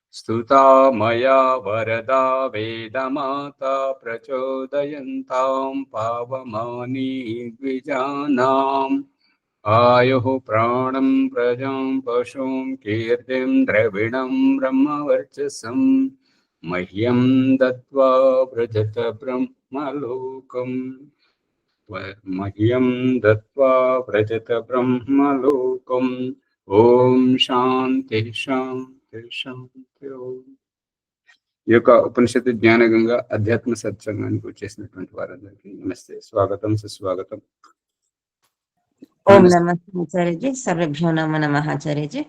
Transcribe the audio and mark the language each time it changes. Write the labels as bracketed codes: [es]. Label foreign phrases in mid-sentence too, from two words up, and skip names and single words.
[sa] सुता मया वरदा वेदमाता प्रचोदयन्तां पावमानी द्विजानाम् आयुः प्राणं प्रजां पशुं कीर्तिं द्रविणं ब्रह्मवर्चसं मह्यं दत्त्वा व्रजत ब्रह्मलोकम् मह्यं दत्त्वा व्रजत ब्रह्मलोकम् ఓం శాంతి శాంతి శాంతి. [te] ఈ యొక్క ఉపనిషత్తు జ్ఞానగంగా అధ్యాత్మ సత్సంగానికి వచ్చేసినటువంటి వారందరికీ నమస్తే, స్వాగతం, సుస్వాగతం. [sa] ఓం నమస్తే ఆచార్యజీ. సర్వేభ్యో నమో నమః ఆచార్యజీ.